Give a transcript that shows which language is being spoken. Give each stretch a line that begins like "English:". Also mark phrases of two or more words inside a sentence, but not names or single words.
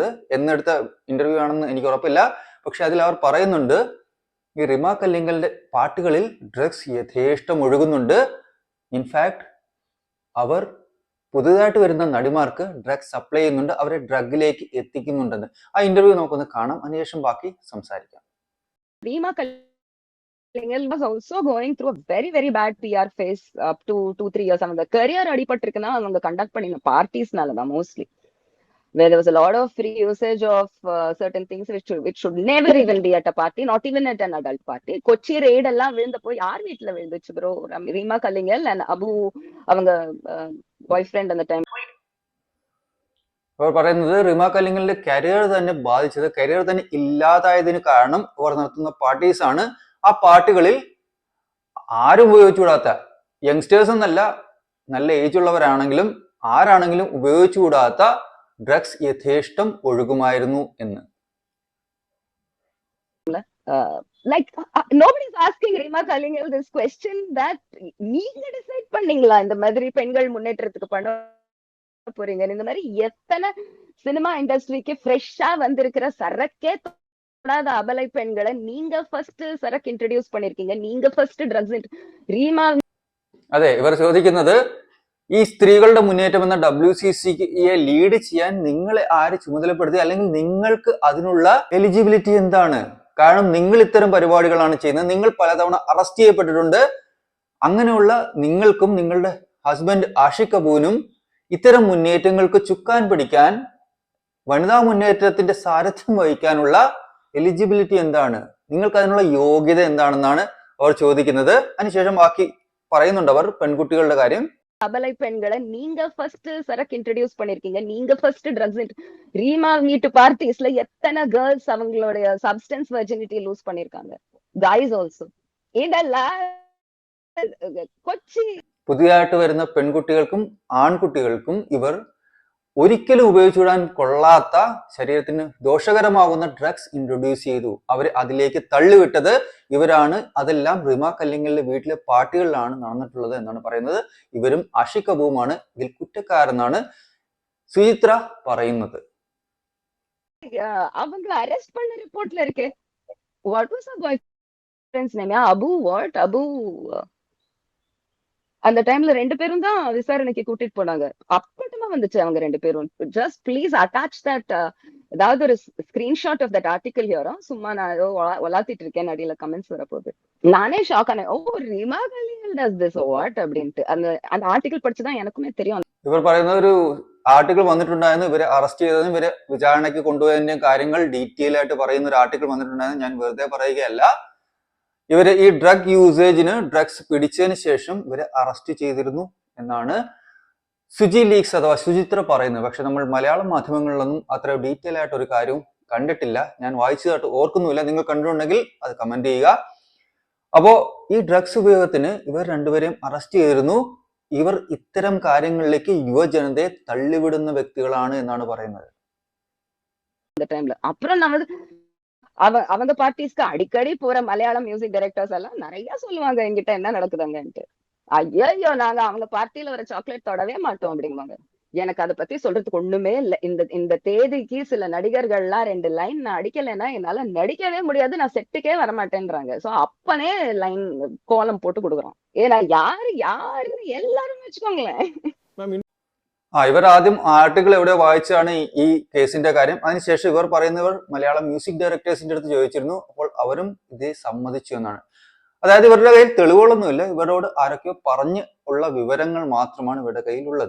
Malayalam: എന്നെടുത്ത ഇന്റർവ്യൂ ആണെന്ന് എനിക്ക് ഉറപ്പില്ല, പക്ഷെ അതിൽ അവർ പറയുന്നുണ്ട്, ഈ റിമ കല്ലിങ്കലിന്റെ പാട്ടുകളിൽ ഡ്രഗ്സ് യഥേഷ്ടം ഒഴുകുന്നുണ്ട്. ഇൻഫാക്ട് അവർ പുതുതായിട്ട് വരുന്ന നടിമാർക്ക് ഡ്രഗ്സ് സപ്ലൈ ചെയ്യുന്നുണ്ട്, അവരെ ഡ്രഗിലേക്ക് എത്തിക്കുന്നുണ്ടെന്ന്. ആ ഇന്റർവ്യൂ നമുക്കൊന്ന് കാണാം, അതിനുശേഷം ബാക്കി സംസാരിക്കാം.
English: Reema Kallingal was also going through a very very bad PR phase up to 2-3 years.
Tamil: அவங்க கரியர் அடிபட்டிருக்குன்னா அவங்க கண்டக்ட் பண்ணின பார்ட்டிஸ்னால தான் மோஸ்ட்லி,
English: where there was a lot of free usage of certain things which should never even be at a party, not even at an adult party.
Tamil: கொச்சி ரெய்ட் எல்லாம் விழுந்தப்போ யார் வீட்டுல விழுந்துச்சு ப்ரோ? ரீமா கல்லிங்கல் and அபு அவங்க பாய் ஃப்ரெண்ட் அந்த டைம்.
Malayalam: അവർ പറയുന്നത് റിമ കല്ലിങ്കലിന്റെ കരിയർ തന്നെ ബാധിച്ചത്, കരിയർ തന്നെ ഇല്ലാതായതിന് കാരണം അവർ നടത്തുന്ന പാർട്ടീസ് ആണ്. ആ പാർട്ടികളിൽ ആരും ഉപയോഗിച്ചുകൂടാത്ത, യങ്സ്റ്റേഴ്സ് എന്നല്ല, നല്ല ഏജ് ഉള്ളവരാണെങ്കിലും ആരാണെങ്കിലും ഉപയോഗിച്ചുകൂടാത്ത ഡ്രഗ്സ് യഥേഷ്ടം ഒഴുകുമായിരുന്നു എന്ന്.
English: Like nobody is asking Reema Kallingal this question, that
Tamil: நீங்க டிசைட் பண்ணீங்களா இந்த மாதிரி பெண்கள் முன்னேற்றத்துக்கு பண்ண போறீங்க? இந்த மாதிரி எத்தனை
English: cinema industry
Tamil: ஃப்ரெஷ்ஷா வந்திருக்கிற சரக்கே தொடாத அபலை பெண்களை நீங்க ஃபர்ஸ்ட் சரக்கு இன்ட்ரோடியூஸ் பண்ணிருக்கீங்க, நீங்க ஃபர்ஸ்ட் ட்ரഗ്സ്.
Malayalam: റീമ, അതെ, ഇവർ ചോദിക്കുന്നത്, ഈ സ്ത്രീകളുടെ മുന്നേറ്റം എന്ന WCCയെ ലീഡ് ചെയ്യാൻ നിങ്ങളെ ആര് ചുമതലപ്പെടുത്തി, അല്ലെങ്കിൽ നിങ്ങൾക്ക് അതിനുള്ള എലിജിബിലിറ്റി എന്താണ്? കാരണം നിങ്ങൾ ഇത്തരം പരിപാടികളാണ് ചെയ്യുന്നത്, നിങ്ങൾ പലതവണ അറസ്റ്റ് ചെയ്യപ്പെട്ടിട്ടുണ്ട്. അങ്ങനെയുള്ള നിങ്ങൾക്കും നിങ്ങളുടെ ഹസ്ബൻഡ് ആഷിഖ് കപൂറിനും ഇത്തരം മുന്നേറ്റങ്ങൾക്ക് ചുക്കാൻ പിടിക്കാൻ, വനിതാ മുന്നേറ്റത്തിന്റെ സാരഥ്യം വഹിക്കാനുള്ള എലിജിബിലിറ്റി എന്താണ്? നിങ്ങൾക്ക് അതിനുള്ള യോഗ്യത എന്താണെന്നാണ് അവർ ചോദിക്കുന്നത്. അതിനുശേഷം ബാക്കി പറയുന്നുണ്ട് അവർ പെൺകുട്ടികളുടെ കാര്യം.
Tamil: அபலை பெண்களை நீங்க ஃபர்ஸ்ட் சரக்கு இன்ட்ரோடியூஸ் பண்ணிருக்கீங்க, நீங்க ஃபர்ஸ்ட் ட்ரഗ്സ്. ரீமா வீட்டு பார்ட்டிஸ்ல எத்தனை கேர்ள்ஸ் அவங்களுடைய
English: substance virginity lose
Tamil: பண்ணிருக்காங்க.
English: guys also. இதெல்லாம் കൊച്ചി
Malayalam: പുതിയതായിട്ട് വരുന്ന പെൺകുട്ടികൾക്കും ആൺകുട്ടികൾക്കും ഇവർ ഒരിക്കലും ഉപയോഗിച്ചുവിടാൻ കൊള്ളാത്ത, ശരീരത്തിന് ദോഷകരമാകുന്ന ഡ്രഗ്സ് ഇൻട്രൊഡ്യൂസ് ചെയ്തു. അവർ അതിലേക്ക് തള്ളിവിട്ടത് ഇവരാണ്. അതെല്ലാം റിമ കല്ലിങ്ങലിന്റെ വീട്ടിലെ പാർട്ടികളിലാണ് നടന്നിട്ടുള്ളത് എന്നാണ് പറയുന്നത്. ഇവരും ആഷിഖ് അബുവുമാണ് ഇതിൽ കുറ്റക്കാരെന്നാണ് സുചിത്ര പറയുന്നത്.
Tamil: அவங்க அரெஸ்ட் பண்ண ரிப்போர்ட்ல இருக்கு.
English: what was her boyfriend's name? Abu what Abu.
Tamil: அந்த டைம்ல 2 பேரும் தான் விசாரணைக்கு கூட்டிட்டு போனாங்க. அப்பட்டமா வந்துச்சு அவங்க 2 பேரும்.
English: just please attach that,
Tamil: ஏதாவது ஒரு
English: screenshot of that article here.
Tamil: சும்மா நான் ஏதோ வளாத்திட்டு இருக்கேன், அடியில கமெண்ட்ஸ் வரப்போகுது. நானே ஷாக் ஆனேன். ஓ ரிமா கல்லிங்கல்
English: does this what
Tamil: அப்படின்ட்டு. அந்த ஆர்டிகல் படிச்சுதான் எனக்குமே தெரியும்.
Malayalam: ഇവർ പറയുന്ന ഒരു ആർട്ടിക്കിൾ വന്നിട്ടുണ്ടായിരുന്നു, ഇവരെ അറസ്റ്റ് ചെയ്തതും ഇവരെ വിചാരണയ്ക്ക് കൊണ്ടുപോയതിന്റെ കാര്യങ്ങൾ ഡീറ്റെയിൽ ആയിട്ട് പറയുന്ന ഒരു ആർട്ടിക്കിൾ വന്നിട്ടുണ്ടായിരുന്നു. ഞാൻ വെറുതെ പറയുകയല്ല. ഇവര് ഈ ഡ്രഗ് യൂസേജിന്, ഡ്രഗ്സ് പിടിച്ചതിന് ശേഷം ഇവരെ അറസ്റ്റ് ചെയ്തിരുന്നു എന്നാണ് സുജി ലീക്സ് അഥവാ സുചിത്ര പറയുന്നത്. പക്ഷെ നമ്മൾ മലയാളം മാധ്യമങ്ങളിലൊന്നും അത്ര ഡീറ്റെയിൽ ആയിട്ട് ഒരു കാര്യവും കണ്ടിട്ടില്ല. ഞാൻ വായിച്ചതായിട്ട് ഓർക്കുന്നുമില്ല. നിങ്ങൾ കണ്ടിട്ടുണ്ടെങ്കിൽ അത് കമന്റ് ചെയ്യുക. അപ്പോ ഈ ഡ്രഗ്സ് ഉപയോഗത്തിന് ഇവർ രണ്ടുപേരെയും അറസ്റ്റ് ചെയ്തിരുന്നു. ഇവർ ഇത്തരം കാര്യങ്ങളിലേക്ക് യുവജനതയെ തള്ളിവിടുന്ന വ്യക്തികളാണ് എന്നാണ് പറയുന്നത്.
Tamil: அப்புறம் நம்ம அவங்க பார்ட்டிஸ்க்கு அடிக்கடி போற மலையாளம் மியூசிக் டைரக்டர்ஸ் எல்லாம் நிறைய சொல்லுவாங்க என்கிட்ட என்ன நடக்குதுங்கன்ட்டு. ஐயோ நாங்க அவங்க பார்ட்டியில வர சாக்லேட் தொடவே மாட்டோம் அப்படிங்குவாங்க. எனக்கு அதை பத்தி சொல்றதுக்கு ஒண்ணுமே இல்லை. இந்த தேதிக்கு சில நடிகர்கள்லாம் 2 லைன் நான் அடிக்கலைன்னா என்னால நடிக்கவே முடியாது, நான் செட்டுக்கே வரமாட்டேன்றாங்க. சோ அப்பனே லைன் கோலம் போட்டு கொடுக்குறோம். ஏன்னா யாருன்னு எல்லாரும் வச்சுக்கோங்களேன்.
Malayalam: ഇവർ ആദ്യം ആർട്ടിക്കിൾ എവിടെ വായിച്ചാണ് ഈ കേസിന്റെ കാര്യം. അതിനുശേഷം ഇവർ പറയുന്നവർ മലയാളം മ്യൂസിക് ഡയറക്ടേഴ്സിന്റെ അടുത്ത് ചോദിച്ചിരുന്നു. അപ്പോൾ അവരും ഇതേ സമ്മതിച്ചു എന്നാണ്. അതായത് ഇവരുടെ കയ്യിൽ തെളിവുകളൊന്നുമില്ല. ഇവരോട് ആരൊക്കെയോ പറഞ്ഞ് ഉള്ള വിവരങ്ങൾ മാത്രമാണ് ഇവരുടെ കയ്യിലുള്ളത്.